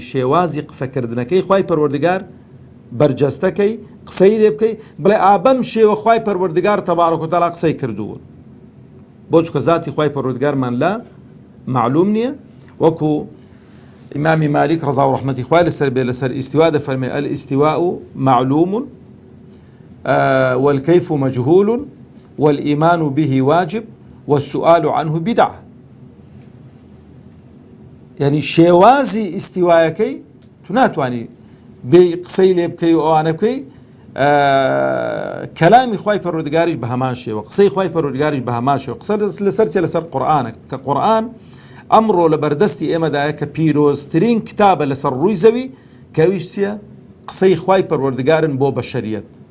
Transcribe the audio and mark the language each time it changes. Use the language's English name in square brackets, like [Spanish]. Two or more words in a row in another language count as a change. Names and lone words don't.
[Central Kurdish] شێوازی قسەکردنەکەی خوای پەروەردگار بەرجەستەکەی قسەی لێ بکەی بڵێ ئابەم شێوە خوای پەروەردگار [Arabic] تەبارەک و تەعالا [Central Kurdish] قسەی کردووە بۆ چکە زاتی خوای پەروەردگارمان لا معلوم نییە وەکو ئیمامی مالیک ڕەزا و ڕەحمەتی خوای لەسەر بێ لەسەر ئیستیوا دەفەرمێ [Arabic] الاستواء معلوم والكيف مجهول والإيمان به واجب والسؤال عنه بدعة [Central Kurdish] يعني شێوازی ئیستیوایەکەی تو ناتوانی بێ قسەی لێ بکەی و ئەوانە بکەی کەلامی خوای پەروەردگاریش بە هەمان شێوە قسەی خوای پەروەردگاریش بە هەمان شێوە قسە لەسەر چێ لەسەر قورئانە کە قورئان ئەمڕۆ لە بەردەستی ئێمەدایە کە پیرۆزترین کتابە لەسەر ڕووی زەوی کەویش چییە قسەی خوای پەروەردگارن بۆ بەشەریەت